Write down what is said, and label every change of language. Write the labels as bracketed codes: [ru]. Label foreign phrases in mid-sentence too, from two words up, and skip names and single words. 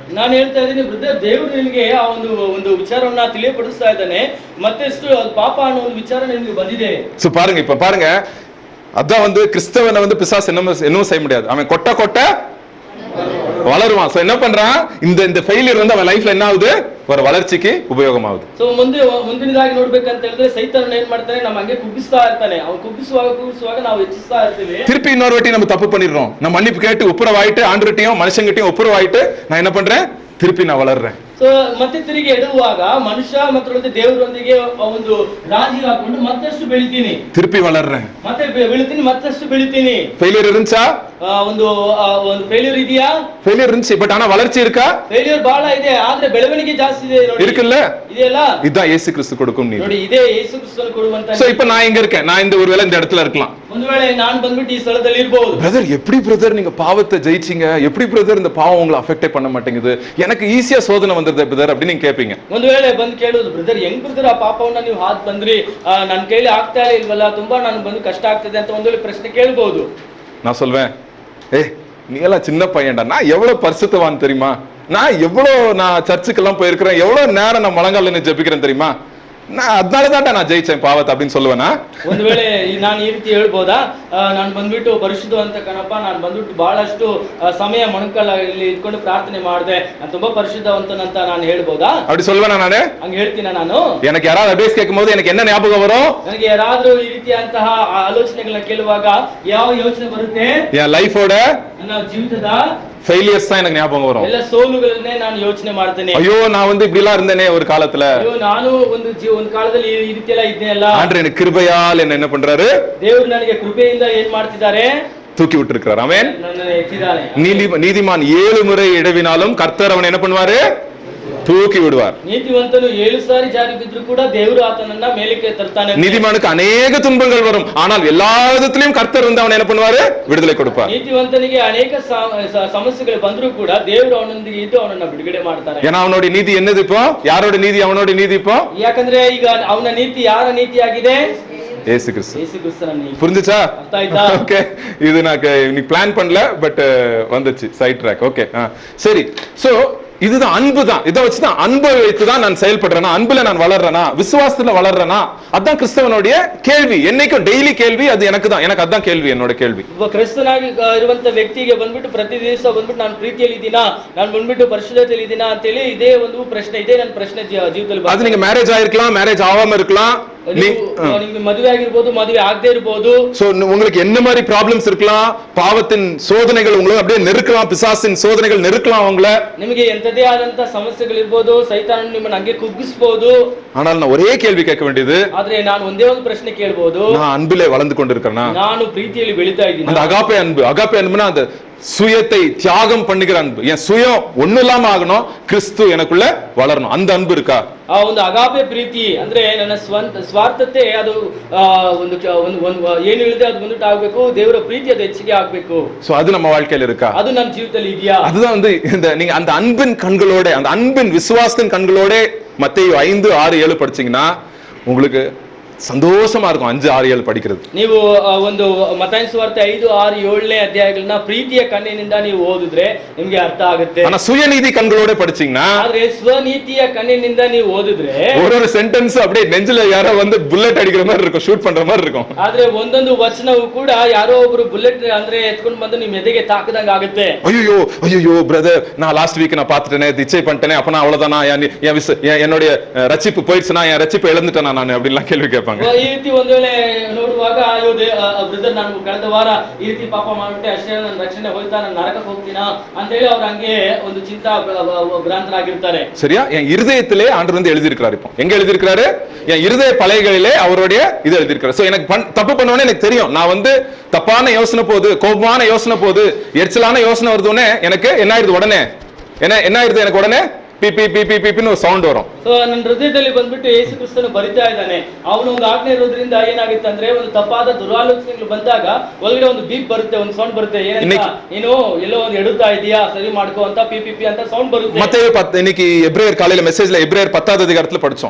[kn] ನಾನು ಹೇಳ್ತಾ ಇದ್ದೀನಿ, ಬ್ರದರ್ ದೇವರು ನಿಮಗೆ ಆ ಒಂದು ವಿಚಾರವನ್ನ ತಿಳಿಯಪಡಿಸ್ತಾ ಇದ್ದಾನೆ, ಮತ್ತೆಷ್ಟು ಪಾಪ ಅನ್ನೋ ಒಂದು ವಿಚಾರ ನಿಮಗೆ ಬಂದಿದೆ. [ta] சோ பாருங்க, இப்ப பாருங்க, அதான் வந்து கிறிஸ்தவனை வந்து பிசாசு என்னவும் செய்ய முடியாது. அவன் கொட்ட வளருவான். சோ என்ன பண்றான், இந்த ஃபெயிலியர் வந்து அவன் லைஃப்ல என்ன ஆகுது, ஒரு வளர்ச்சிக்கு உபயோகமாகுது. [kn] சோ ಮುಂದಿನದಾಗಿ ನೋಡ್ಬೇಕಂತ ಹೇಳಿದ್ರೆ ಸೈತಾನ ಏನ್ ಮಾಡ್ತಾನೆ, ನಮ್ಮ ಹಂಗೆ ಕುಗ್ಗಿಸ್ತಾ ಇರ್ತಾನೆ. ಅವನು ಕುಗ್ಗಿಸುವಾಗ ನಾವು ಹೆಚ್ಚಿಸ್ತಾ ಇರ್ತೀವಿ. [ta] திருப்பி இன்னொரு வாட்டி நம்ம தப்பு பண்ணிடுறோம். நம்ம மன்னிப்பு கேட்டு ஒப்புரவாயிட்டு ஆண்டவர்கிட்டயும் மனுஷங்கிட்டயும் ஒப்புரவாயிட்டு நான் என்ன பண்றேன், திருப்பி நான் வளர்றேன். [kn] ಸೊ ಮತ್ತೆ ತಿರುಗಿ ಎಡುವಾಗ ಮನುಷ್ಯ ಮತ್ತು ದೇವರೊಂದಿಗೆ ಒಂದು ರಾಜಿ ಹಾಕೊಂಡು ಮತ್ತಷ್ಟು ಬೆಳಿತೀನಿ, [ta] திருப்பி வளர்றேன். [kn] ಮತ್ತೆ ಬೆಳಿತೀನಿ, ಮತ್ತಷ್ಟು ಬೆಳಿತೀನಿ. [ta] ஃபெயிலியர் இருந்துச்சா? [kn] ಒಂದು ಫೇಲ್ಯೂರ್ ಇದೆಯಾ? [ta] ஃபெயிலியர் இருந்துச்சு, பட் ஆனா வளர்ச்சி இருக்கா? [kn] ಫೇಲ್ಯೂರ್ ಬಹಳ ಇದೆ, ಆದ್ರೆ ಬೆಳವಣಿಗೆ ಜಾಸ್ತಿ ಇದೆ ನೋಡಿ. [ta] இருக்குல்ல? [kn] ಇದೆಯಲ್ಲ? [ta] இதுதான் இயேசு கிறிஸ்து கொடுக்கும் நீதி. [kn] ನೋಡಿ, ಇದೇ ಯೇಸು ಕ್ರಿಸ್ತನು ಕೊಡುವಂತ. [ta] சோ இப்போ நான் எங்க இருக்கேன்? நான் இந்த ஒருவேளை இந்த இடத்துல இருக்கலாம். [kn] ಒಂದು ವೇಳೆ ನಾನು ಬಂದ್ಬಿಟ್ಟು ಈ ಸ್ಥಳದಲ್ಲಿ ಇರಬಹುದು. [ta] பிரதர், எப்படி பிரதர் நீங்க பாவத்தை ஜெயிச்சீங்க? எப்படி பிரதர் இந்த பாவம் உங்களை அஃபெக்டே பண்ண மாட்டேங்குது? எனக்கு ஈஸியா சோதனை வந்துருது பிரதர் அப்படி நீங்க கேட்பீங்க. [kn] ಒಂದು ವೇಳೆ ಬಂದು ಕೇಳೋದು, ಬ್ರದರ್ ಹೆಂಗ್ ಬ್ರದರ್ ಆ ಪಾಪವನ್ನ ನೀವು ಹಾದ್ ಬಂದ್ರಿ, ನನ್ನ ಕೈಲಿ ಆಗ್ತಾ ಇಲ್ವಲ್ಲ, ತುಂಬಾ ನನಗೆ ಬಂದು ಕಷ್ಟ ಆಗ್ತದೆ ಅಂತ ಒಂದು ವೇಳೆ ಪ್ರಶ್ನೆ ಕೇಳಬಹುದು. [ta] நான் சொல்வேன், நீ எல்லாம் சின்ன பையன்டா, நான் எவ்வளவு பரிசுத்தவான் தெரியுமா? நான் சர்ச்சுக்கெல்லாம் போயிருக்கிறேன், எவ்வளவு நேரம் நான் முழங்கால நின்னு ஜெபிக்கிறேன் தெரியுமா? நான் அதனாலதான் நான் ஜெயிச்சேன் பாவத்தை அப்படின்னு சொல்லுவேனா? [kn] ಒಂದು ವೇಳೆ ನಾನು ಈ ರೀತಿ ಹೇಳ್ಬೋದಾ, ನಾನು ಬಂದ್ಬಿಟ್ಟು ಪರಿಶುದ್ಧ ಅಂತ ಕಣಪ್ಪ, ನಾನು ಬಂದ್ಬಿಟ್ಟು ಬಹಳಷ್ಟು ಸಮಯ ಮೊಣಕಾಲ ಇಲ್ಲಿ ಇಟ್ಕೊಂಡು ಪ್ರಾರ್ಥನೆ ಮಾಡಿದೆ, ನಾನು ತುಂಬಾ ಪರಿಶುದ್ಧವಂತನಂತ ನಾನು ಹೇಳ್ಬೋದಾ? [ta] அப்படி சொல்லுவேனா நானு? [kn] ಹಂಗ ಹೇಳ್ತೀನ ನಾನು? [ta] எனக்கு யாராவது அட்வைஸ் கேட்கும்போது எனக்கு என்ன ஞாபகம் வரும்? [kn] ನನಗೆ ಯಾರಾದ್ರೂ ಈ ರೀತಿಯಂತಹ ಆಲೋಚನೆಗಳನ್ನ ಕೇಳುವಾಗ ಯಾವ ಯೋಚನೆ ಬರುತ್ತೆ? [ta] என் லைஃபோட [kn] ನನ್ನ ಜೀವಿತದ [ta] ஃபெயிலியர்ஸ் தான் எனக்கு ஞாபகம் வரும். [kn] ಎಲ್ಲ ಸೋಲುಗಳನ್ನೇ ನಾನು ಯೋಚನೆ ಮಾಡ್ತೇನೆ. [ta] ஐயோ, நான் வந்து இப்படி எல்லாம் இருந்தேனே ஒரு காலத்துல. [kn] ಅಯ್ಯೋ, ನಾನು ಒಂದು ಕಾಲದಲ್ಲಿ ಈ ರೀತಿ ಎಲ್ಲ ಇದ್ನೇಲ್ಲ. [ta] ஆண்டவர் எனக்கு கிருபையால் என்ன பண்றாரு? [kn] ದೇವರು ನನಗೆ ಕೃಪೆಯಿಂದ ಏನ್ ಮಾಡ್ತಿದ್ದಾರೆ? [ta] தூக்கி விட்டுருக்கிறார். ஆமென். [kn] ನನ್ನನ್ನು ಎತ್ತಿದ್ದಾನೆ. [ta] நீதிமான் 7 முறை இடவினாலும் கர்த்தர் அவனை என்ன பண்ணுவாரு? தூக்கி விடுவார். [kn] நீதிವಂತನು 7 ಸಾರಿ ಜಾರಿ ಬಿದ್ದರೂ ಕೂಡ ದೇವರು ಆತನನ್ನ ಮೇಲಕ್ಕೆ ತರ್ತಾನೆ. [ta] நீதிமானுக்கு ಅನೇಕ துன்பங்கள் வரும், ஆனால் எல்லா விதத்திலும் கர்த்தர் வந்து அவனை என்ன பண்ணுவாரு? விடுதலை கொடுப்பார். [kn] ನೀತಿವಂತನಿಗೆ ಅನೇಕ ಸಮಸ್ಯೆಗಳು ಬಂದರೂ ಕೂಡ ದೇವರು ಅವನೊಂದಿಗೆ ಇದ್ದು ಅವನನ್ನ ಬಿಡುಗಡೆ ಮಾಡ್ತಾರೆ. [ta] ஏன்னா அவனுடைய நீதி என்னது இப்போ? யாரோட நீதி? அவனோட நீதி இப்போ? [kn] ಯಾಕಂದ್ರೆ ಈಗ ಅವನ ನೀತಿ ಯಾರ ನೀತಿಯಾಗಿದೆ? [ta] இயேசு கிறிஸ்துவின் நீதி. புரிஞ்சுச்சா? [kn] ಅರ್ಥ ಆಯ್ತಾ? [ta] ஓகே, இது நான் நீ பிளான் பண்ணல, பட் வந்துச்சு [en] side track. [ta] ஓகே, சரி. சோ இதுதான் அன்பு தான். இதை வச்சுதான் அன்பை வைத்துதான் நான் செயல்படுறேனா, அன்புல நான் வளர்றேனா, விசுவாசத்துல வளர்றேனா? அதான் கிறிஸ்தவனுடைய கேள்வி. என்னைக்கும் டெய்லி கேள்வி அது எனக்கு தான். எனக்கு அதான் கேள்வி, என்னோட கேள்வி. [kn] ಕ್ರಿಸ್ತನಾಗಿ ಇರುವಂತ ವ್ಯಕ್ತಿಗೆ ಬಂದ್ಬಿಟ್ಟು ಪ್ರತಿ ದಿವಸ ಬಂದ್ಬಿಟ್ಟು ನಾನು ಪ್ರೀತಿಯಲ್ಲಿ ಇದ್ದೀನಾ, ನಾನು ಬಂದ್ಬಿಟ್ಟು ಪರಿಶುದ್ಧತೆಯಲ್ಲಿ ಇದ್ದೀನಾ ಅಂತೇಳಿ ಇದೇ ಒಂದು ಪ್ರಶ್ನೆ, ಇದೇ ನನ್ನ ಪ್ರಶ್ನೆ ಜೀವಿತದಲ್ಲಿ. [ta] அது நீங்க மேரேஜ் ஆயிருக்கலாம், மேரேஜ் ஆகாம இருக்கலாம், [kn] ನಿಮ್ಗೆ ಮದುವೆ ಆಗಿರ್ಬೋದು, ಮದುವೆ ಆಗದೆ ಇರಬಹುದು. [ta] சோ உங்களுக்கு என்ன மாதிரி ப்ராப்ளம்ஸ் இருக்கலாம், பாவத்தின் சோதனைகள் உங்களை அப்படியே நெருக்கலாம், பிசாசின் சோதனைகள் நெருக்கலாம் உங்களை. [kn] ನಿಮಗೆ ಎಂತದೇ ಆದಂತ ಸಮಸ್ಯೆಗಳಿರ್ಬೋದು, ಸೈತಾನನು ನಿಮ್ಮನ್ನ ಹಂಗೆ ಕುಗ್ಗಿಸಬಹುದು. [ta] ஆனால் நான் ஒரே கேள்வி கேட்க வேண்டியது, [kn] ಆದ್ರೆ ನಾನು ಒಂದೇ ಒಂದು ಪ್ರಶ್ನೆ ಕೇಳಬಹುದು, [ta] நான் அன்பிலே வளர்ந்து கொண்டிருக்கிறேனா? [kn] ನಾನು ಪ್ರೀತಿಯಲ್ಲಿ ಬೆಳೀತಾ ಇದ್ದೀನಿ. [ta] அந்த அகாப்பே அன்புனா அந்த சுயத்தை தியாகம் பண்ணுகிற அன்பு. என் சுயம் ஒண்ணு இல்லாம ஆகணும், கிறிஸ்து எனக்குள்ள வளரணும், அந்த அன்பு இருக்கா? [kn] ಆ ಒಂದು ಅಗಾಪೆ ಪ್ರೀತಿ ಅಂದ್ರೆ ನನ್ನ ಸ್ವಾರ್ಥತೆ ಅದು ಒಂದು ಏನು ಹೇಳಿದೆ ಅದು ಬಂದ್ಬಿಟ್ಟು ಆಗ್ಬೇಕು, ದೇವರ ಪ್ರೀತಿ ಅದು ಹೆಚ್ಚಿಗೆ ಆಗ್ಬೇಕು. [ta] சோ அது நம்ம வாழ்க்கையில இருக்கா? [kn] ಅದು ನಮ್ಮ ಜೀವಿತದಲ್ಲಿ ಇದೆಯಾ? [ta] அதுதான் வந்து இந்த நீங்க அந்த அன்பின் கண்களோட, அந்த அன்பின் விசுவாசத்தின் கண்களோட மத்தேயு 5, 6, 7 படிச்சீங்கன்னா உங்களுக்கு ಸಂತೋಷமா இருக்கும் 5, 6, 7 படிக்கிறது. [kn] ನೀವು ಒಂದು ಮತ್ತಾಯ ಸುವಾರ್ತೆ 5, 6, 7ನೇ ಅಧ್ಯಾಯಗಳನ್ನ ಪ್ರೀತಿಯ ಕಣ್ಣಿನಿಂದ ನೀವು ಓದಿದ್ರೆ ನಿಮಗೆ ಅರ್ಥ ಆಗುತ್ತೆ. [ta] ஆனா சுயநீதி கண்களோட படிச்சீங்கன்னா, [kn] ಆದ್ರೆ ಸ್ವನೀತಿಯ ಕಣ್ಣಿನಿಂದ ನೀವು ಓದಿದ್ರೆ [ta] ஒரு சென்டென்ஸ் அப்படியே நெஞ்சில யாரோ வந்து புல்லட் அடிக்கிற மாதிரி இருக்கும், ஷூட் பண்ற மாதிரி இருக்கும். [kn] ಆದ್ರೆ ಒಂದೊಂದು ವಚನವು ಕೂಡ ಯಾರೋ ಒಬ್ರು ಬುಲೆಟ್ ಅಂದ್ರೆ ಎತ್ಕೊಂಡು ಬಂದು ನಿಮ್ಮ ಎದೆಗೆ ತಾಕದಂಗ ಆಗುತ್ತೆ. [ta] ஐயோ பிரதர், நான் [en] last week [ta] நான் பாத்துட்டேனே, திச்சை பண்ணிட்டேனே, அப்ப நான் அவ்வளவுதானா, என்னுடைய ரட்சிப்பு போயிடுச்சுனா, என் ரட்சிப்பு இழந்துட்டேனா நான் அப்படிலாம் கேள்வி கேட்பாங்க. [kn] ಈ ರೀತಿ ಒಂದು ವೇಳೆ ನೋಡುವಾಗ, ಬ್ರದರ್ ನಾನು ಕಳೆದ ವಾರ ಈ ರೀತಿ ಪಾಪ ಮಾಡ್ಬಿಟ್ಟೆ, ಅಷ್ಟೇ ನನ್ನ ರಕ್ಷಣೆ ಹೋಯ್ತಾ, ನಾನು ನರಕಕ್ಕೆ ಹೋಗ್ತೀನಾ ಅಂತ ಹೇಳಿ ಅವ್ರು ಹಂಗೆ ಒಂದು ಚಿಂತಾ ಭ್ರಾಂತರಾಗಿರ್ತಾರೆ. [ta] சரியா? என் இருதயத்திலே ஆண்டவர் வந்து எழுதி இருக்கிறார். இப்போ எங்க எழுதி இருக்கிறாரு? என் இருதய பலகைகளிலே அவருடைய இது எழுதி இருக்கிறார். சோ எனக்கு தப்பு பண்ணுவேன்னு எனக்கு தெரியும். நான் வந்து தப்பான யோசனை போகுது, கோபமான யோசனை போகுது, எரிச்சலான யோசனை வருதுன்னு எனக்கு என்ன ஆயிருது? உடனே என்ன ஆயிருது? எனக்கு உடனே ಪಿಪಿಪಿಪಿಪಿಪಿன்னு ஒரு சவுண்ட் வரும். [kn] ಸೋ ನನ್ನ ಹೃದಯದಲ್ಲಿ ಬಂದ್ಬಿಟ್ಟು ಯೇಸು ಕ್ರಿಸ್ತನು ಬರಿತಾ ಇದ್ದಾನೆ. ಅವನು ಒಂದು ಆಜ್ಞೆ ಇರೋದ್ರಿಂದ ಏನಾಗುತ್ತೆ ಅಂದ್ರೆ, ಒಂದು ತಪ್ಪಾದ ದುರಾಲೋಚನೆಗಳು ಬಂದಾಗ ಒಳಗಡೆ ಒಂದು ಬೀಪ್ ಬರುತ್ತೆ, ಒಂದು ಸೌಂಡ್ ಬರುತ್ತೆ. ಏನಂತ, ನೀನು ಎಲ್ಲೋ ಒಂದು ಎಡುತ್ತಾ ಇದೀಯಾ, ಸರಿ ಮಾಡ್ಕೋ ಅಂತ ಪಿಪಿಪಿ ಅಂತ ಸೌಂಡ್ ಬರುತ್ತೆ. [ta] ಮತ್ತೆ இன்னைக்கு எபிரேயர் காலையில மெசேஜ்ல எபிரேயர் 10வது அதிகாரத்துல படிச்சோம்.